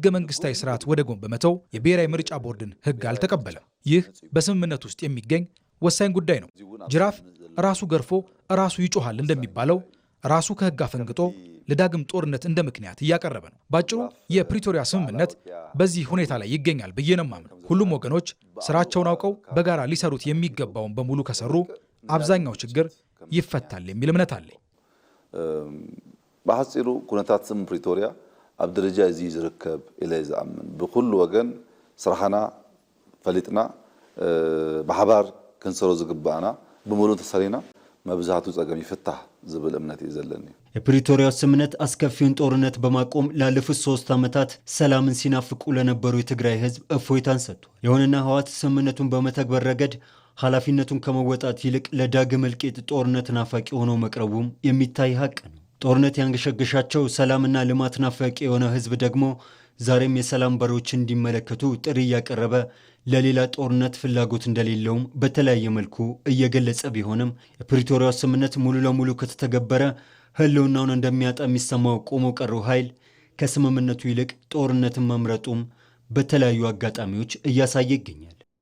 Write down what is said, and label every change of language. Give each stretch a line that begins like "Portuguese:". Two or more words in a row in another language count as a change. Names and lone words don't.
Amharic: መንግስታዊ ስርዓት ወደ ጎን በመተው የብሔራዊ ምርጫ ቦርድን ህግ አልተቀበለም። ይህ በስምምነት ውስጥ የሚገኝ ወሳኝ ጉዳይ ነው። ጅራፍ ራሱ ገርፎ ራሱ ይጮሃል እንደሚባለው ራሱ ከህግ አፈንግጦ ለዳግም ጦርነት እንደ ምክንያት እያቀረበ ነው። ባጭሩ የፕሪቶሪያ ስምምነት በዚህ ሁኔታ ላይ ይገኛል ብዬ ነው የማምነው። ሁሉም ወገኖች ስራቸውን አውቀው በጋራ ሊሰሩት የሚገባውን በሙሉ ከሰሩ አብዛኛው ችግር ይፈታል የሚል እምነት አለኝ።
Tigrinya: በሐፂሩ ኩነታት ስም ፕሪቶሪያ ኣብ ደረጃ እዚ ዝርከብ ኢለ ዝኣምን ብኩሉ ወገን ስራሕና ፈሊጥና ብሓባር ክንሰሮ ዝግባአና ብሙሉ ተሰሪና መብዛቱ ጸገም ይፍታህ ዝብል እምነት ይዘለኒ።
Amharic: የፕሪቶሪያው ስምምነት አስከፊውን ጦርነት በማቆም ላለፉት 3 ዓመታት ሰላምን ሲናፍቁ ለነበሩ የትግራይ ህዝብ እፎይታን ሰጥቷል። ይሁንና ህወሓት ስምምነቱን በመተግበር ረገድ ኃላፊነቱን ከመወጣት ይልቅ ለዳግም እልቂት ጦርነት ናፋቂ ሆኖ መቅረቡም የሚታይ ሀቅ ነው። ጦርነት ያንገሸገሻቸው ሰላምና ልማት ናፋቂ የሆነ ህዝብ ደግሞ ዛሬም የሰላም በሮች እንዲመለከቱ ጥሪ እያቀረበ ለሌላ ጦርነት ፍላጎት እንደሌለውም በተለያየ መልኩ እየገለጸ ቢሆንም የፕሪቶሪያው ስምምነት ሙሉ ለሙሉ ከተተገበረ ህልውናውን እንደሚያጣ የሚሰማው ቆሞ ቀሩ ኃይል ከስምምነቱ ይልቅ ጦርነትን መምረጡም በተለያዩ አጋጣሚዎች እያሳየ ይገኛል።